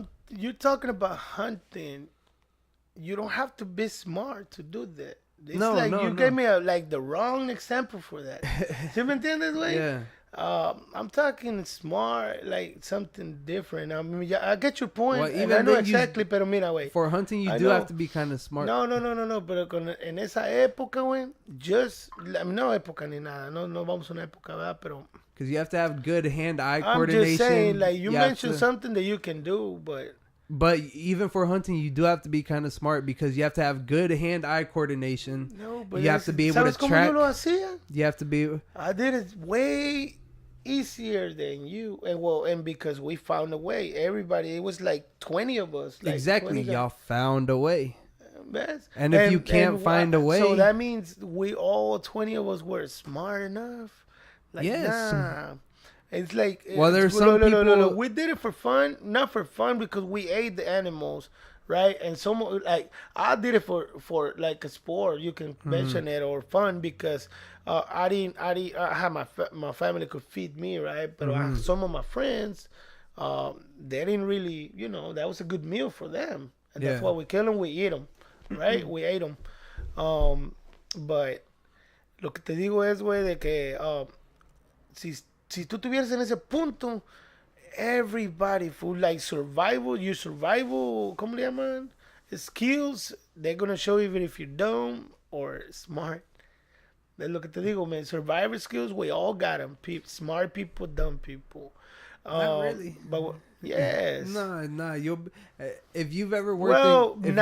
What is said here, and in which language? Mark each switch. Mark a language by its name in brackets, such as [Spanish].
[English] You're talking about hunting. You don't have to be smart to do that. It's like you gave me like the wrong example for that. [Spanish] ¿Sí me entiendes, güey? [English] Yeah. I'm talking smart, like something different. I mean, yeah, I get your point. Well, And I know exactly, [Spanish] pero mira, güey. [English] For hunting, you do have to be kind of smart. No. [Spanish] Pero en esa época, güey, no época ni nada. No vamos a una época, ¿verdad? Pero. [English] Because you have to have good hand-eye coordination. I'm just saying, like, you mentioned something that you can do, but. But even for hunting, you do have to be kind of smart because you have to have good hand-eye coordination. No, but you have to be able to track. [Spanish] Yo lo hacía? [English] You have to be. I did it way easier than you, and because we found a way. Everybody, it was like 20 of us. Like exactly, y'all found a way. Best. And if you can't find a way, so that means we all 20 of us were smart enough. Like, yes. Nah. It's like, well, there's some people. No. We did it for fun, not for fun because we ate the animals, right? And some, like, I did it for like a sport, you can mention it, or fun because I had my family could feed me, right? But some of my friends, they didn't really, you know, that was a good meal for them, and that's why we kill them, we eat them, right? We ate them. [Spanish] But lo que te digo es, güey, de que si tú estuvieras en ese punto, [English] everybody for like survival, [Spanish] ¿cómo le llaman? [English] Skills, they're gonna show you even if you're dumb or smart. [Spanish] Es lo que te digo, [English] man. Survivor skills, we all got them. Smart people, dumb people. Not really. But yes. Nah. If you've ever worked.